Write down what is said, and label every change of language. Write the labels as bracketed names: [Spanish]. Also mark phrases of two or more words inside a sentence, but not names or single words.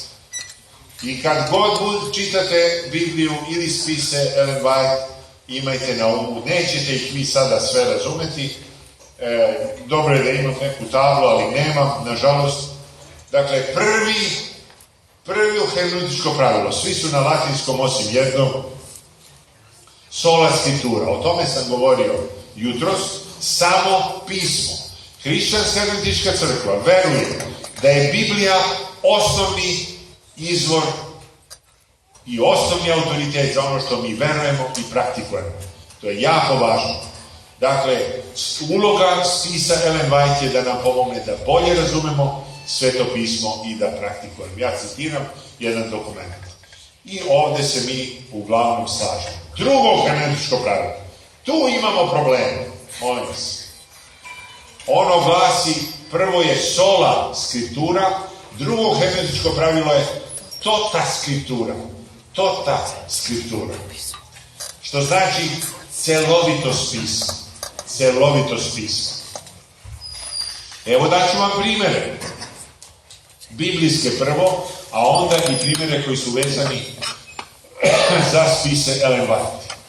[Serbian] I kad god čitate Bibliju ili spise Ellen White, imajte na umu, nećete ih vi sada sve razumeti, dobro je da imam neku tablu, ali nemam, nažalost. Dakle, prvo hermeneutičko pravilo, svi su na latinskom osim jednog, [Latin] sola scriptura, [Serbian] o tome sam govorio jutros, samo pismo. Hrišćanska hermeneutička crkva veruje da je Biblija osnovni izvor i osnovni autoritet za ono što mi verujemo i praktikujemo. To je jako važno. Dakle, uloga spisa Ellen White je da nam pomogne da bolje razumemo Sveto pismo i da praktikujemo. Ja citiram jedan dokument. I ovde se mi uglavnom slažemo. Drugo hermeneutičko pravilo. Tu imamo probleme. Molim vas. Ono glasi, prvo je [Latin] sola scriptura, [Serbian] drugo hermeneutičko pravilo je [Latin] tota scriptura. Tota scriptura. [Serbian] Što znači celovitost pisma. Celovitost pisma. Evo daću vam primere. Biblijske prvo, a onda i primere koji su vezani za spise Ellen White.